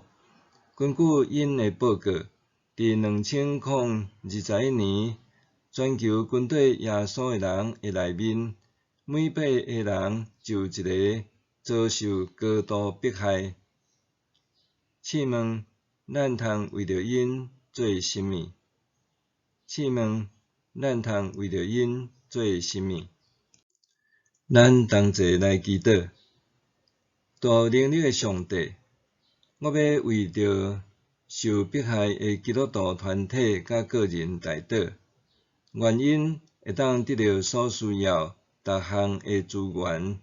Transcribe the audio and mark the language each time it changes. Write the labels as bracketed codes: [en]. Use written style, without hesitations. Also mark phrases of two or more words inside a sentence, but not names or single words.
[nan] 根据因的报告，伫2021年，全球军队耶稣的人的内面，每8个人就一个遭受高度迫害。试问，咱通为着因做甚物？试问，咱通为着因做甚物？咱同齐来祈祷。大能力的上帝，我要为着受迫害的基督徒团体甲个人代祷，愿因会当得到所需要逐项的资源。